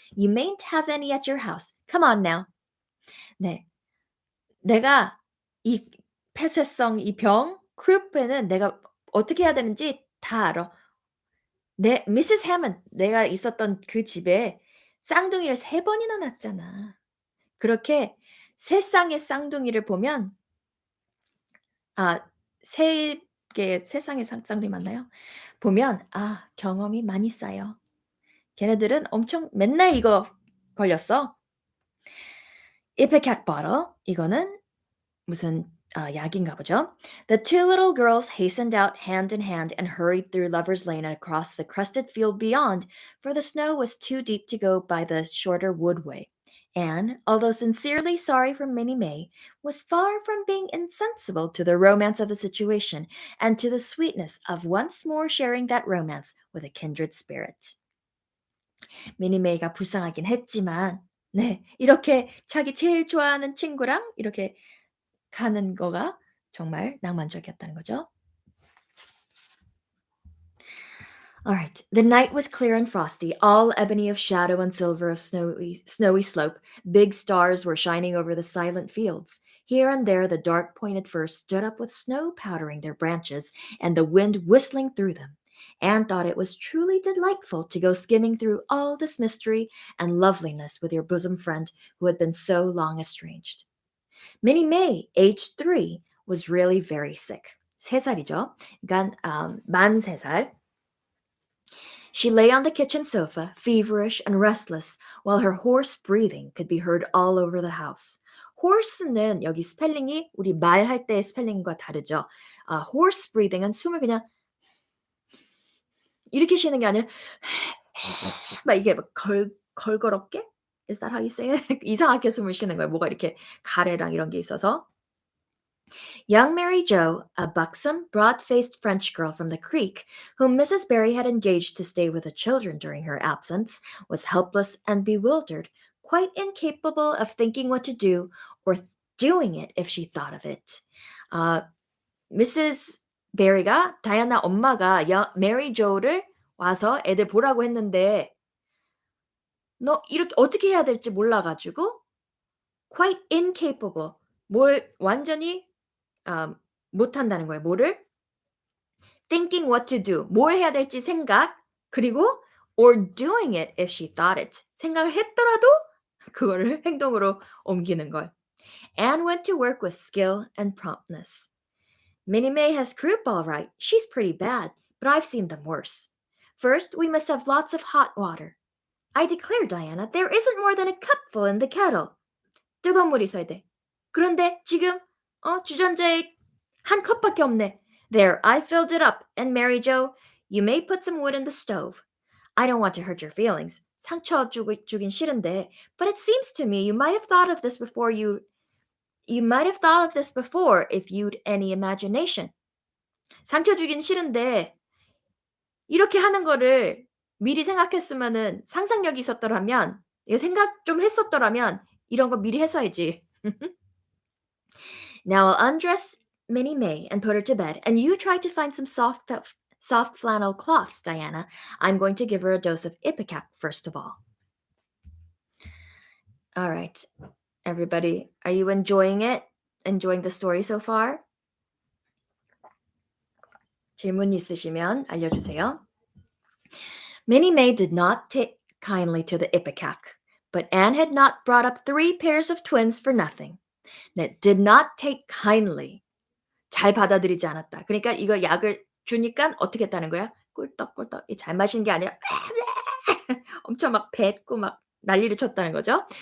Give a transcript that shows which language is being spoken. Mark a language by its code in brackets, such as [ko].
[en] You mayn't have any at your house. Come on now." [ko] 네, 내가 이 폐쇄성 이 병, croup에는 내가 어떻게 해야 되는지 다 알아. 내 미세스 해먼 내가 있었던 그 집에 쌍둥이를 3번이나 낳았잖아. 그렇게 세상의 쌍둥이를 보면 아 3 개의 세상의 쌍둥이 맞나요? 보면 경험이 많이 쌓여. 걔네들은 엄청 맨날 이거 걸렸어. Ipecac bottle 이거는 무슨 약인가 보죠. [en] The two little girls hastened out hand in hand and hurried through Lover's Lane and across the crusted field beyond, for the snow was too deep to go by the shorter wood way. Anne, although sincerely sorry for Minnie May, was far from being insensible to the romance of the situation and to the sweetness of once more sharing that romance with a kindred spirit. [ko] 미니 메이가 불쌍하긴 했지만, 네, 이렇게 자기 제일 좋아하는 친구랑 이렇게 가는 거가 정말 낭만적이었다는 거죠. [en] All right. The night was clear and frosty, all ebony of shadow and silver of snowy slope. Big stars were shining over the silent fields. Here and there, the dark pointed firs stood up with snow powdering their branches and the wind whistling through them. Anne thought it was truly delightful to go skimming through all this mystery and loveliness with your bosom friend who had been so long estranged. Minnie May, aged 3, was really very sick. [ko] 3살이죠. 그러니까 만 3살. [en] She lay on the kitchen sofa, feverish and restless, while her hoarse breathing could be heard all over the house. [ko] horse는 여기 스펠링이 우리 말할 때의 스펠링과 다르죠. [en] horse breathing [ko] 은 숨을 그냥 이렇게 쉬는 게 아니라 막 이게 막 걸거럽게? [en] Is that how you say it? [ko] 이상하게 숨을 쉬는 거예요. 뭐가 이렇게 가래랑 이런 게 있어서. [en] Young Mary Joe, a buxom, broad-faced French girl from the creek, whom Mrs. Barry had engaged to stay with the children during her absence, was helpless and bewildered, quite incapable of thinking what to do or doing it if she thought of it. Mrs. [ko] Barry가 다이아나 엄마가 메리 조를 와서 애들 보라고 했는데 너 이렇게 어떻게 해야 될지 몰라가지고 [en] quite incapable [ko] 뭘 완전히 못한다는 거예요. 뭐를? [en] thinking what to do. [ko] 뭘 해야 될지 생각. 그리고 [en] or doing it if she thought it. [ko] 생각을 했더라도 그거를 행동으로 옮기는 걸. [en] Anne went to work with skill and promptness. Minnie May has croup all right. She's pretty bad, but I've seen them worse. First, we must have lots of hot water. I declare, Diana, there isn't more than a cupful in the kettle. [ko] 뜨거운 물 있어야 돼. 그런데 지금 주전자에 한 컵밖에 없네. [en] There, I filled it up. And Mary Jo, you may put some wood in the stove. I don't want to hurt your feelings. [ko] 상처 주긴 싫은데, [en] but it seems to me you might have thought of this before you might have thought of this before if you'd any imagination. [ko] 상처 주긴 싫은데 이렇게 하는 거를 미리 생각했으면은 상상력이 있었더라면 이거 생각 좀 했었더라면 이런 거 미리 했어야지. [en] Now I'll undress Minnie May and put her to bed, and you try to find some soft flannel cloths, Diana. I'm going to give her a dose of Ipecac first of all. All right, everybody, are you enjoying it? Enjoying the story so far? [ko] 질문 있으시면 알려주세요. [en] Minnie May did not take kindly to the Ipecac, but Anne had not brought up 3 pairs of twins for nothing. That did not take kindly. [ko] 잘 받아들이지 않았다. 그러니까 이거 약을 주니까 어떻게 했다는 거야? 꿀떡꿀떡. 잘 마시는 게 아니라 엄청 막 뱉고 막 난리를 쳤다는 거죠.